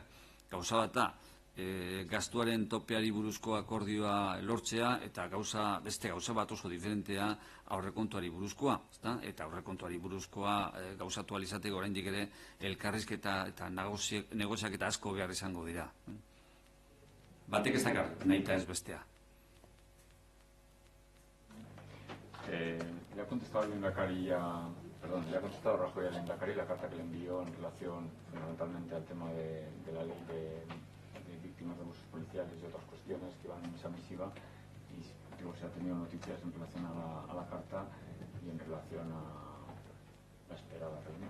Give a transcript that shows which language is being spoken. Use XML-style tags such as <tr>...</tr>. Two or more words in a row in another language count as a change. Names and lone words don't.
<eu>Gauza bat da, gastuaren topeari buruzko akordioa lortzea eta beste gauza bat oso diferentea aurrekontuari buruzkoa. Eta aurrekontuari buruzkoa gauzatu alizateko oraindik ere elkarrizketa eta negoziaketa asko behar izango dira. Batek ez dakar, nahita ez bestea.</eu> <es>Le ha contestado Rajoy al Lehendakari la carta que le envió en relación fundamentalmente al tema de la ley de víctimas de abusos policiales y otras cuestiones que van en esa misiva, y digo, se ha tenido noticias en relación a la carta y en relación a la esperada reunión.</es>